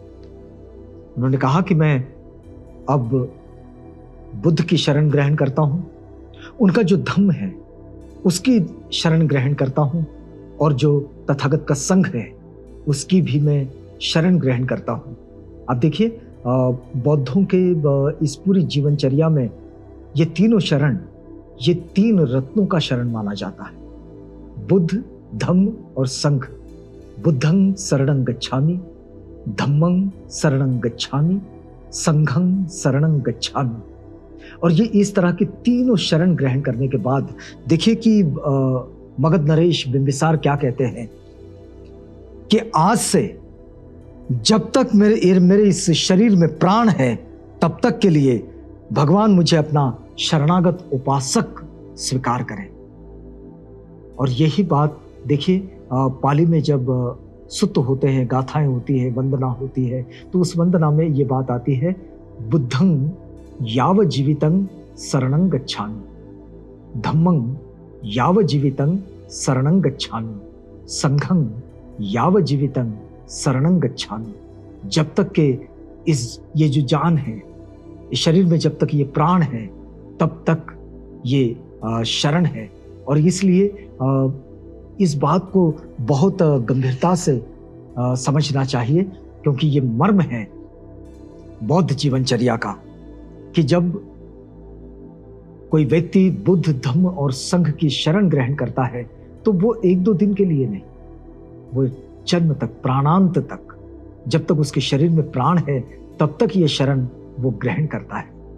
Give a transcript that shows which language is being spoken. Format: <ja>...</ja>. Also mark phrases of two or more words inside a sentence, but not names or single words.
<hi>उन्होंने कहा कि मैं अब बुद्ध की शरण ग्रहण करता हूं, उनका जो धम्म है उसकी शरण ग्रहण करता हूं और जो तथागत का संघ है उसकी भी मैं शरण ग्रहण करता हूं। अब देखिए बौद्धों के इस पूरी जीवनचर्या में ये तीनों शरण, ये 3 रत्नों का शरण माना जाता है, बुद्ध, धम्म और संघ।</hi> <pi>बुद्धं शरणं गच्छामि, धम्मं शरणं गच्छामि, संघं शरणं गच्छामि।</pi> <hi>और ये इस तरह के तीनों शरण ग्रहण करने के बाद देखिए कि मगध नरेश बिंबिसार क्या कहते हैं कि आज से जब तक मेरे इस शरीर में प्राण है तब तक के लिए भगवान मुझे अपना शरणागत उपासक स्वीकार करें। और यही बात देखिए पाली में जब सुत्त होते हैं, गाथाएं होती है, वंदना होती है, तो उस वंदना में ये बात आती है,</hi> <pi>बुद्धं याव जीवितं शरणं गच्छामि, धम्मं याव जीवितं शरणं गच्छामि, संघं याव जीवितं शरणं गच्छामि।</pi> <hi>जब तक के ये जो जान है, इस शरीर में जब तक ये प्राण है तब तक ये शरण है। और इसलिए इस बात को बहुत गंभीरता से समझना चाहिए क्योंकि ये मर्म है बौद्ध जीवनचर्या का कि जब कोई व्यक्ति बुद्ध, धम्म और संघ की शरण ग्रहण करता है तो वो 1-2 दिन के लिए नहीं, वो जन्म तक, प्राणांत तक, जब तक उसके शरीर में प्राण है तब तक ये शरण वो ग्रहण करता है।</hi>